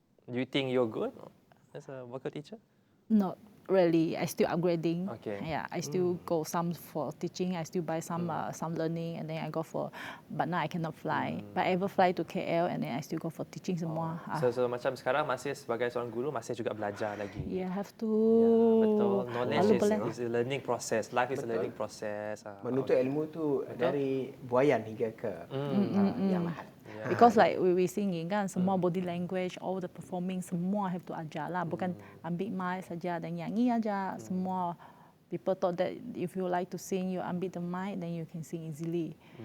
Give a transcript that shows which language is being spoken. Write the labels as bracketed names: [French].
[English] Do you think you're good as a vocal teacher? Not really. I still upgrading. Okay. Yeah, I still go some for teaching. I still buy some learning, and then I go for. But now I cannot fly. But I ever fly to KL, and then I still go for teaching semua. [Malay] So macam sekarang masih sebagai seorang guru masih juga belajar lagi. [English] Yeah, have to. [Malay] Ya, betul. Knowledge Lalu [English] is a learning process. Life is a learning process. [Malay] Menuntut ilmu tu dari buayan hingga ke yang lahat. [English] Because like we singing kan, semua body language, all the performing, semua [Malay] have to ajar lah. Bukan ambil mic saja dan nyanyi aja. [English] Semua people thought that if you like to sing, you ambil the mic, then you can sing easily.